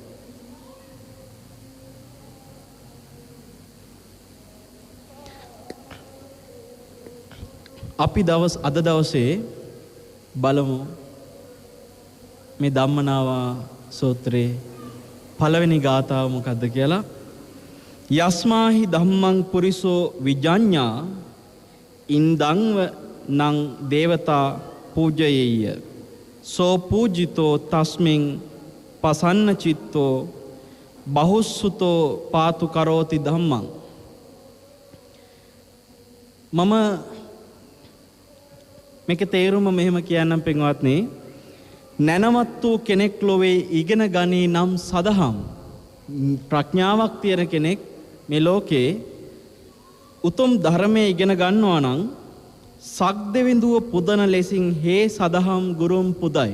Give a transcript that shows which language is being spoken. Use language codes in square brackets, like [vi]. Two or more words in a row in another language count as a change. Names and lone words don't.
[si] අපි අද දවසේ බලමු මේ ධම්මනාවා සූත්‍රයේ පළවෙනි ගාථාව මොකද්ද කියලා. [pi] යස්මාහි ධම්මං පුරිසෝ විජඤ්ඤා ඉන්දංව නං දේවතා පූජයේය සෝ පූජිතෝ තස්මින් පසන්න චිත්තෝ බහුස්සුතෝ පාතු කරෝති ධම්මං. [si] මම මේක තේරුම මෙහෙම කියන්නම් පින්වත්නි. නැනවත් වූ කෙනෙක් ලොවේ ඉගෙන ගනී නම් සදහම් ප්‍රඥාවක් තියෙන කෙනෙක් මේ ලෝකේ උතුම් ධර්මයේ ඉගෙන ගන්නවා නම් සක්දෙවිඳුව පුදන ලෙසින් හේ සදහම් ගුරුම් පුදයි.